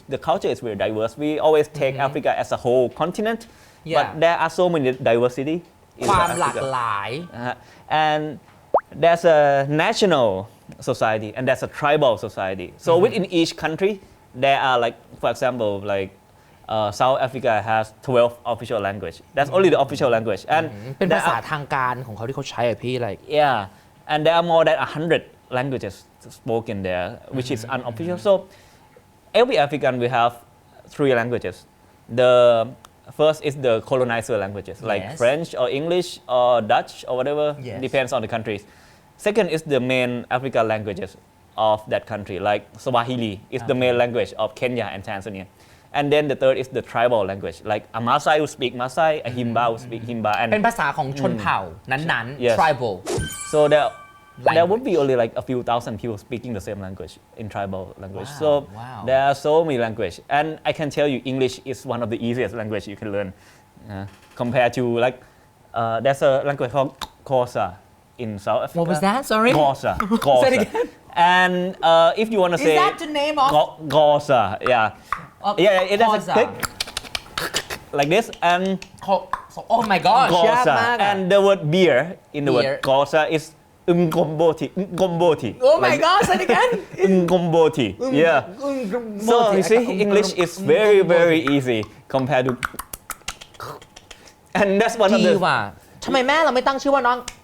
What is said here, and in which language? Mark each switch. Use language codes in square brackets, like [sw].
[en] The culture is very diverse. We always take Africa as a whole continent, but there are so many diversity in [th] ความหลาก [en] Africa. [th] หลาย [en] And there's a national society and there's a tribal society. So within each country, there are like, for example, like South Africa has 12 official language. That's only the official language. And [th] เป็นภาษาทางการของเขาที่เขาใช้อะพี่ like [en] yeah, and there are more than 100 languages spoken there, which is unofficial. So every African will have 3 languages. The first is the colonizer languages, like French or English or Dutch or whatever, depends on the countries. Second is the main African languages of that country, like Swahili is the main language of Kenya and Tanzania. And then the third is the tribal language, like a Maasai will speak Maasai, a Himba will speak Himba. And [th] เป็นภาษาของชนเผ่านั้นๆ tribal. [en] So there would be only like a few thousand people speaking the same language in tribal language. So there are so many languages, and I can tell you English is one of the easiest language you can learn compared to like there's a language called Xhosa in South Africa. What was that? Sorry. Xhosa. Say it again. And if you want to say Is that the name of Xhosa? Yeah. It has a click like this and Oh my gosh [th] ยากมาก [en] and the word beer in the word Beer. Gosa is Ngomboti. Oh my gosh say it again Ngomboti. Yeah. So you see, English is very, very easy compared to. And that's one of [th] ดี [en] the. [th] ว่ะทำไมแม่เราไม่ตั้งชื่อว่าน้อง